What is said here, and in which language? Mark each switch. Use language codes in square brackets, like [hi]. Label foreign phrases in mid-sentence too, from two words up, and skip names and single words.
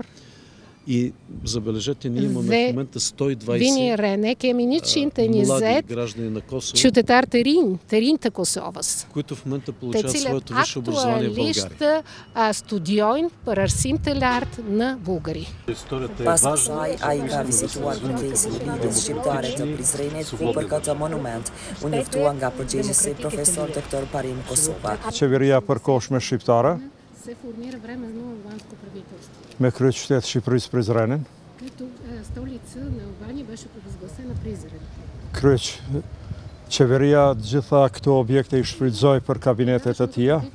[bg] И забележете, ние имаме в момента 120 млади граждани на Косово, които в момента получават своето висше образование в България. Историята е важна. [sq] Pas kësaj, ai ka vizituar kompleksin e lidhjes shqiptare të Prizrenit, ku për këtë monument u njoftua nga përgjegjësi profesor doktor Parim Kosova. Qeveria përkohshme shqiptare me kryeqytet Shqipërisë Prizrenin. Qeveria të gjitha këto objekte i shfrytëzoi për kabinetet e tija.